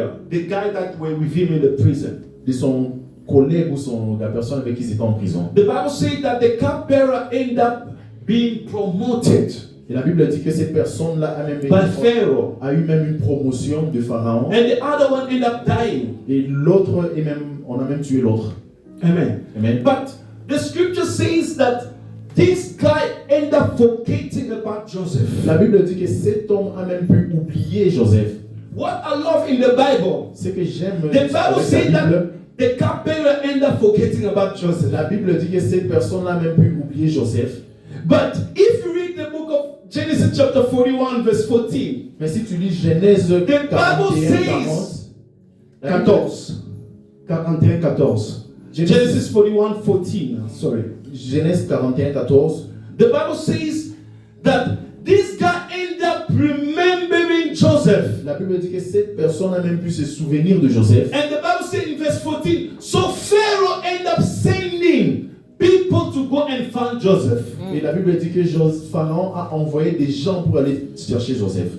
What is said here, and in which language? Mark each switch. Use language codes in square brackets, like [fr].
[en] the guy that were with him in the prison. [fr] de son collègue ou la personne avec qui il était en prison. [en] The Bible says that the cupbearer ended up being promoted [fr] Et la Bible dit que cette personne-là [en] by Pharaoh, [fr] a eu même une promotion de Pharaon. [en] and the other one ended up dying. [fr] Et l'autre, on a même tué l'autre. [en] Amen. Amen. But the scripture says that this guy ended up forgetting about Joseph. [fr] La Bible dit que cet homme a même pu oublier Joseph. [en] What I love in the Bible, [fr] Ce que j'aime [en] the Bible [fr] avec [en] says [fr] la Bible, [en] that the cupbearer ended up forgetting about Joseph. [fr] la Bible dit que cette personne a même pu oublier Joseph. [en] But if you read the book of Genesis chapter 41 verse 14, [fr] Mais si tu lis Genèse 41, [en] says- [fr] 40, [en] 41, 14. Genesis 41, 14. Sorry. [fr] Genèse 41, 14, [en] The Bible says that this guy ended up remembering Joseph. [fr] la Bible dit que cette personne a même pu se souvenir de Joseph. [en] And the Bible says in verse 14, so Pharaoh ended up sending people to go and find Joseph. [fr] Et la Bible dit que Pharaon a envoyé des gens pour aller chercher Joseph.